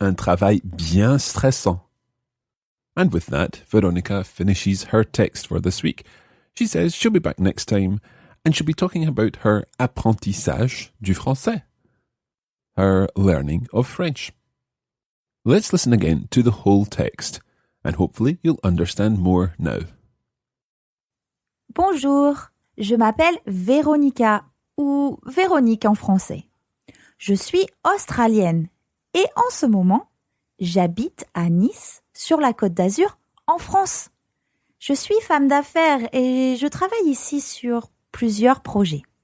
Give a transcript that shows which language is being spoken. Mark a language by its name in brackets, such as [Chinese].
[French] Un travail bien stressant. [English] And with that, Veronica finishes her text for this week. She says she'll be back next time and she'll be talking about her [French] apprentissage du français. [English] Her learning of French. Let's listen again to the whole text. And hopefully you'll understand more now. [French] Bonjour, je m'appelle Véronica, ou Véronique en français. Je suis australienne et en ce moment, j'habite à Nice, sur la Côte d'Azur, en France. Je suis femme d'affaires et je travaille ici sur plusieurs projets.